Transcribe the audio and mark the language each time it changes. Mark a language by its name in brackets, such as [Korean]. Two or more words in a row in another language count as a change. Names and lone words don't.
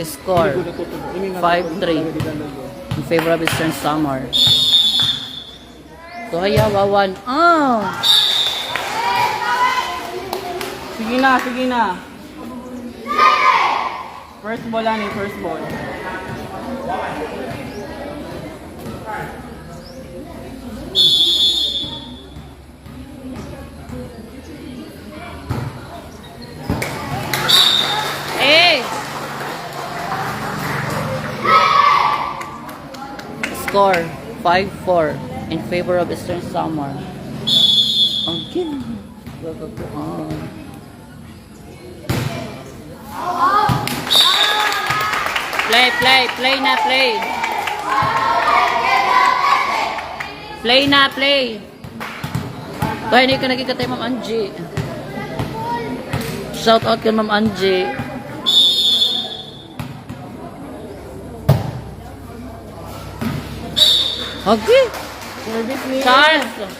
[English] Score 5-3 in favor of Eastern Samar. [Waray] So hayawawan. Oh! [Filipino] Sige na, sige na. [English] First ball [Filipino] lang eh, [English] first ball. Eh! Score 5-4 in favor of Eastern Samar. Ang kin. [Filipino] Play na, play. Play na, play. Kaya hindi ka nagkikatay, Ma'am Angie. Shout out kay Ma'am Angie. [English] Okay. [Filipino] Service niya. [English] Charles.